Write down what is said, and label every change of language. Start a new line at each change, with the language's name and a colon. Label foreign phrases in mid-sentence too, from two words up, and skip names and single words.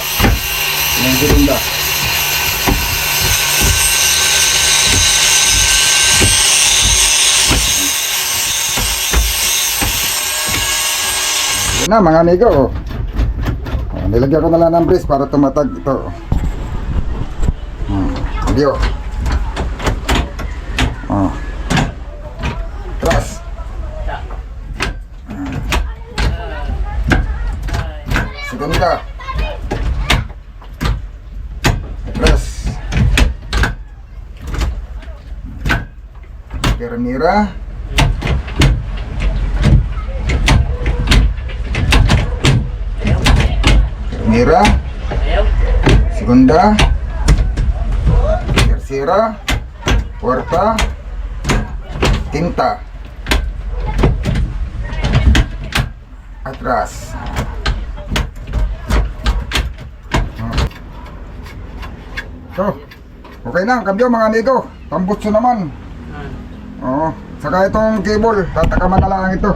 Filipino: Ilang segunda. Yan na mga amigo. Nilagyan ko na lang ng brace para tumatag ito. Video. Atras. Segunda. Atras. Primera. Primera. Segunda. Tercera. Cuarta. Quinta. Atras. So, okay na, kambyo mga amigo. Tambutso naman. Oo. Saka itong cable, tatakaman na lang ito.